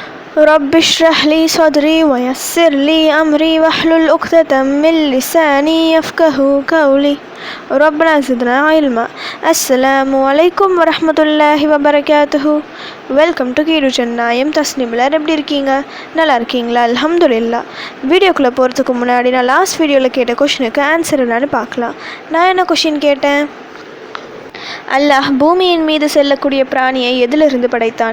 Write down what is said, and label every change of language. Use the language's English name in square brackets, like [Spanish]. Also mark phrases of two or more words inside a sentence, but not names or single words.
[Arabic] رب اشرح لي صدري ويسر لي أمري واحلل عقدة من لساني يفقه قولي ربنا زدنا علما. السلام عليكم ورحمة الله وبركاته. [English] welcome to [Tamil] கீடு சென்னாயம் தஸ்னிமிலர். எப்படி இருக்கீங்க? நல்லா இருக்கீங்களா? அல்ஹம்துலில்லாஹ். வீடியோக்குள்ளே போகிறதுக்கு முன்னாடி நான் லாஸ்ட் வீடியோவில் கேட்ட கொஷினுக்கு ஆன்சர் என்னன்னு பார்க்கலாம். நான் என்ன கொஷின் கேட்டேன்? அல்லாஹ் பூமியின் மீது செல்லக்கூடிய பிராணியை எதிலிருந்து படைத்தான்?